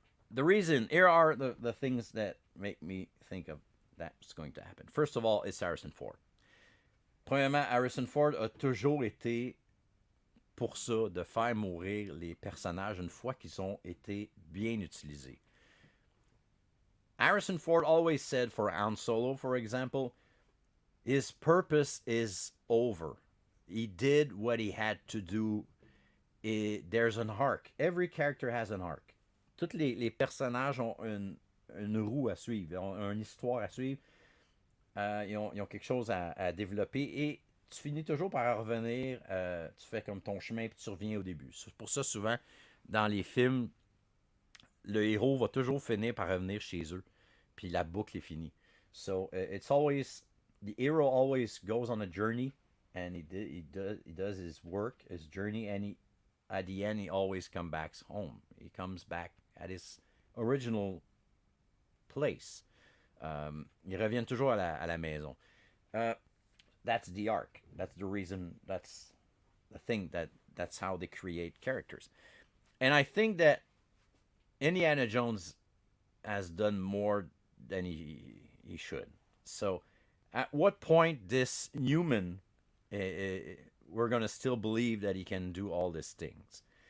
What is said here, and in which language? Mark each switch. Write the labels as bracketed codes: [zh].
[en] The reason, here are the things that make me think of that's going to happen. First of all, it's Harrison Ford. [fr] Premièrement, Harrison Ford a toujours été pour ça, de faire mourir les personnages une fois qu'ils ont été bien utilisés. [en] Harrison Ford always said for Han Solo, for example, his purpose is over. He did what he had to do. There's an arc. Every character has an arc. [fr] Tous les personnages ont une roue à suivre, ont une histoire à suivre. Ils ont quelque chose à développer et tu finis toujours par revenir, tu fais comme ton chemin puis tu reviens au début. C'est pour ça, souvent, dans les films, le héros va toujours finir par revenir chez eux, puis la boucle est finie. [en] So, it's always, the hero always goes on a journey, and he does his work, his journey, and at the end, he always comes back home. He comes back at his original place. [fr] Ils reviennent toujours à la maison. [en] That's the arc. That's the reason. That's the thing. That's how they create characters. And I think that Indiana Jones has done more than he should. So, at what point this human, we're gonna still believe that he can do all these things?